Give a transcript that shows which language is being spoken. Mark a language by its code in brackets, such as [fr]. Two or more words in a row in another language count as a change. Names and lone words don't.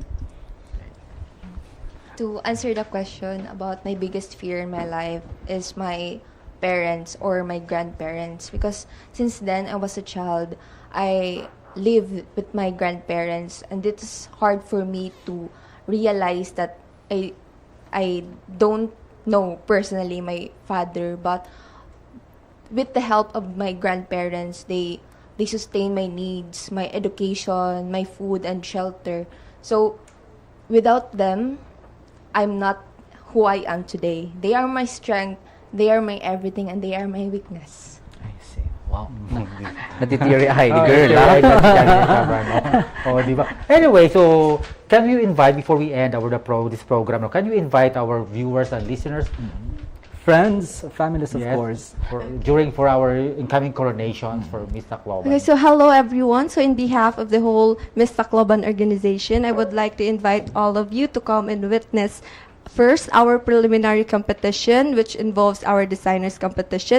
[en] To answer the question about my biggest fear in my life is my parents or my grandparents, because since then I was a child, I lived with my grandparents, and it's hard for me to realize that I don't know personally my father, but with the help of my grandparents, they sustain my needs, my education, my food and shelter. So without them, I'm not who I am today. They are my strength, they are my everything, and they are my weakness. I see. Wow. Natiteary-eyed girl, ha? [tl] Oh, di ba? [en] Anyway, so can you invite, before we end this program, can you invite our viewers and listeners, friends, families, of yes, course, for our incoming coronation for Miss Tacloban? Okay, so hello everyone. So in behalf of the whole Miss Tacloban organization, I would like to invite all of you to come and witness first our preliminary competition, which involves our designers competition.